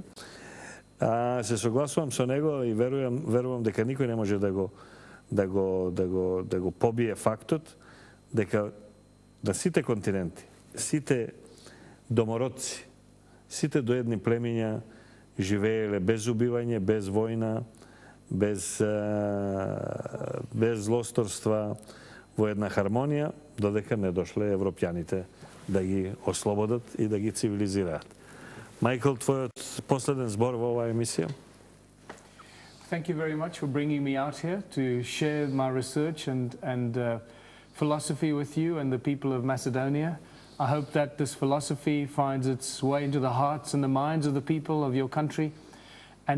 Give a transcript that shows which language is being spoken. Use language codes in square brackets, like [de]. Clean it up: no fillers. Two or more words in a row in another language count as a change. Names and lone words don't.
[mk] Се согласувам со него и верувам дека никој не може да го побие фактот дека на сите континенти, сите домородци, сите доедни племиња живееле без убивање, без војна, без злосторства, во една хармонија, додека не дошле европјаните да ги ослободат и да ги цивилизираат. Мајкл, твојот последен збор во оваа емисија? [en] Thank you very much for bringing me out here to share my research and philosophy with you and the people of Macedonia. I hope that this philosophy finds its way into the hearts and the minds of the people of your country and